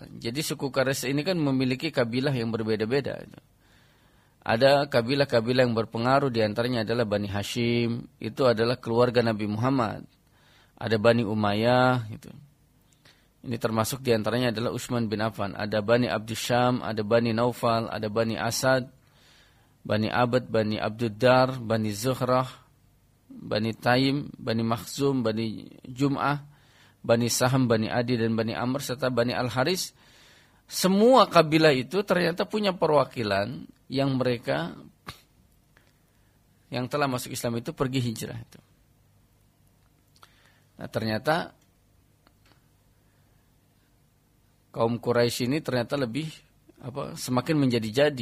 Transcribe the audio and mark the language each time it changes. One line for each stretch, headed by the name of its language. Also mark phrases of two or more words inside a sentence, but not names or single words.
Indonesian: Jadi suku Quraisy ini kan memiliki kabilah yang berbeda-beda. Ada kabilah-kabilah yang berpengaruh, di antaranya adalah Bani Hashim, itu adalah keluarga Nabi Muhammad. Ada Bani Umayyah gitu. Ini termasuk di antaranya adalah Utsman bin Affan. Ada Bani Abdussyam, ada Bani Naufal, ada Bani Asad, Bani Abad, Bani Abduddar, Bani Zuhrah, Bani Taim, Bani Makhzum, Bani Jum'ah, Bani Saham, Bani Adi dan Bani Amr serta Bani Al-Haris. Semua kabilah itu ternyata punya perwakilan yang mereka yang telah masuk Islam itu pergi hijrah itu. Nah, ternyata kaum Quraisy ini ternyata lebih semakin menjadi-jadi.